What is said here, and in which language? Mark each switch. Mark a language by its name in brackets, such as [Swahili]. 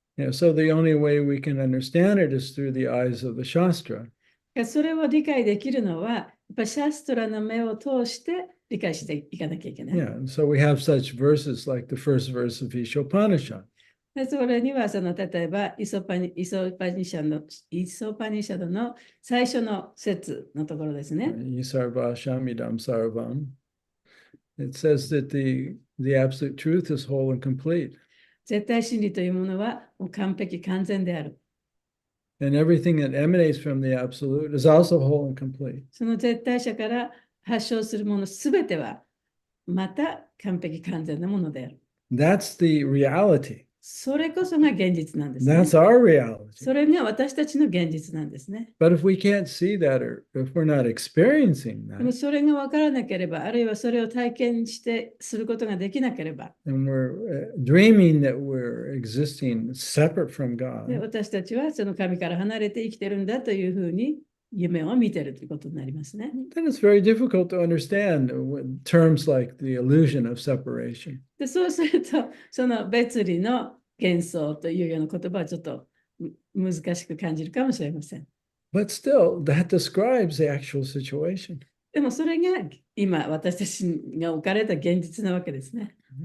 [English] Yeah, so the only way we can understand it is through the eyes of the Shastra. [Japanese] それを理解できるのは、やっぱりシャストラの目を通して理解していかなきゃいけない。 [English] Yeah, and so we have such verses like the first verse of Ishopanishad. [Japanese] でそれには例えばイソパニシャドの最初の節のところですね。 [Sanskrit] Yisarva Shamidam Sarvam. [English] It says that the absolute truth is whole and complete. [Japanese] 絶対真理というものはもう完璧完全である。 [English] And everything that emanates from the absolute is also whole and complete. [Japanese] その絶対者から発祥するものすべてはまた完璧完全なものである。 [English] That's the reality. [Japanese] それこそが現実なんですね。 [English] That's our reality. [Japanese] それが私たちの現実なんですね。 [English] But if we can't see that or if we're not experiencing [Japanese] でも [English] that, [Japanese] それが分からなければ、あるいはそれを体験することができなければ、 [English] and we're dreaming that we're existing separate from [Japanese] で [English] God, [Japanese] 私たちはその神から離れて生きてるんだというふうに夢を見てるということになりますね。 [English] then it's very difficult to understand terms like the illusion of separation. [Japanese] でそうすると、その別離の幻想というような言葉はちょっと難しく感じるかもしれません。 [English] But still, that describes the actual situation. [Japanese] でもそれが今私たちが置かれた現実なわけですね。